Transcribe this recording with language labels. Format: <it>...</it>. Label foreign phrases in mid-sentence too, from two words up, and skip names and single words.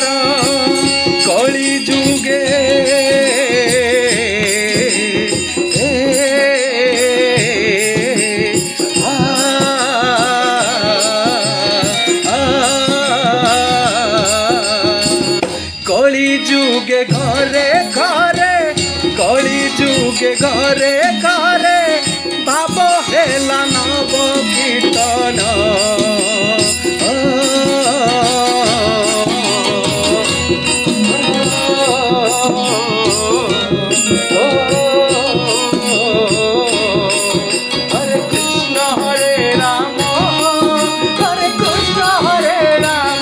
<or>କଳି ଯୁଗେ କଳି ଯୁଗେ ଘରେ ଘରେ କଳି ଯୁଗେ ଘରେ ଘରେ ଭାବ ହେଲା ନବ କୀର୍ତ୍ତନ।</or> <sa>हरे कृष्ण हरे राम हरे कृष्ण हरे राम</sa>